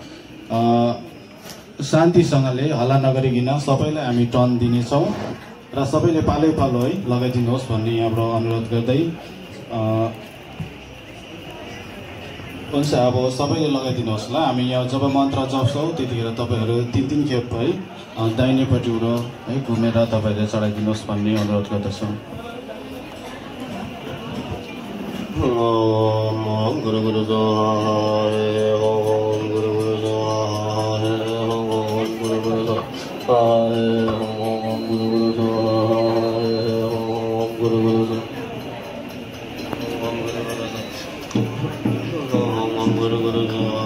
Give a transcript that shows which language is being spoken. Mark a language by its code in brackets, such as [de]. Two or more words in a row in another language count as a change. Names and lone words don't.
[ne] शान्तिसँगले हल्ला नगरिकन सबैलाई हामी टर्न दिनेछौँ र सबैले पालै पालो है लगाइदिनुहोस् भन्ने यहाँबाट अनुरोध गर्दै हुन्छ। अब सबैले लगाइदिनुहोस् ल। हामी यहाँ जब मन्त्र जप्छौँ त्यतिखेर तपाईँहरू तीन खेप है दाहिनेपट्टिबाट है घुमेर तपाईँहरूले चढाइदिनुहोस् भन्ने अनुरोध गर्दछौँ। [sa] ओम गुरु गुरु जय ओम गुरु गुरु जय ओम गुरु गुरु जय ओम गुरु गुरु जय ओम गुरु गुरु जय ओम गुरु गुरु जय।